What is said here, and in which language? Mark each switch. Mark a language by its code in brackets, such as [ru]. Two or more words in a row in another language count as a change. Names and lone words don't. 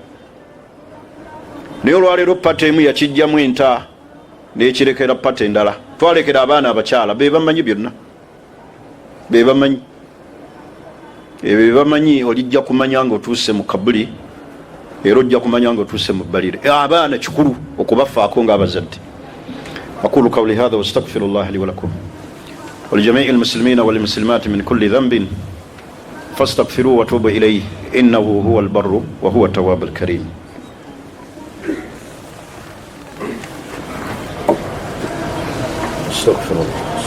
[lg] Naye olwaleero pata emu yakijjamu enta n'ekirekera pata endala. Twalekera abaana abakyala, be bamanyi byonna, be bamanyi. Ebyo bye bamanyi olijja kumanya nga otuuse mu kabuli, era ojja kumanya nga otuuse mu bbalire. Abaana kikulu okubafaako ng'abazadde. [ar] أقول قولي هذا واستغفر الله لي ولكم ولجميع المسلمين والمسلمات من كل ذنب فاستغفروه وتوبوا إليه إنه هو البر وهو التواب الكريم. استغفر الله.